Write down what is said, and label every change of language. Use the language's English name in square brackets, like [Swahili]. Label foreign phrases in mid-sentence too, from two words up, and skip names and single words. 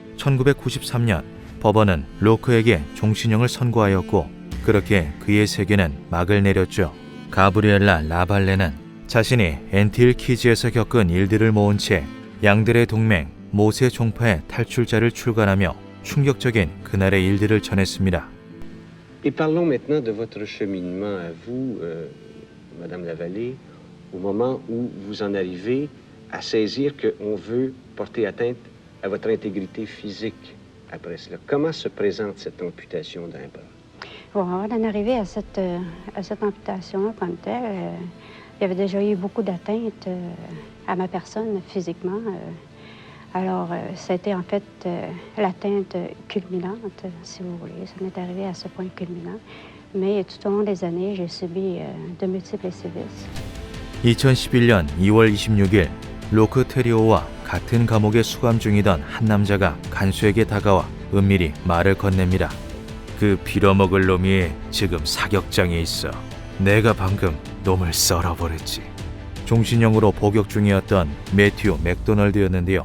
[Korean] 1993년 법원은 로크에게 종신형을 선고하였고 그렇게 그의 세계는 막을 내렸죠. 가브리엘라 라발레는 자신이 엔틸 키즈에서 겪은 일들을 모은 채 양들의 동맹 모세 종파의 탈출자를 출간하며 충격적인 그날의 일들을 전했습니다. [French] Et parlons maintenant de votre cheminement à vous, Madame Lavallée, au moment où vous en arrivez à saisir qu'on veut porter atteinte à votre intégrité physique après cela. Comment se présente cette amputation d'un bras? Bon, avant d'en arriver à cette amputation comme telle, il y avait déjà eu beaucoup d'atteintes à ma personne physiquement. Alors, ça a été en fait l'atteinte culminante, si vous voulez. Ça m'est arrivé à ce point culminant. Mais tout au long des années, j'ai subi de multiples sévices. [Korean] 2011년 2월 26일 로크 테리오와 같은 감옥에 수감 중이던 한 남자가 간수에게 다가와 은밀히 말을 건넵니다. 그 빌어먹을 놈이 지금 사격장에 있어. 내가 방금 놈을 썰어버렸지. 종신형으로 복역 중이었던 매튜 맥도널드였는데요.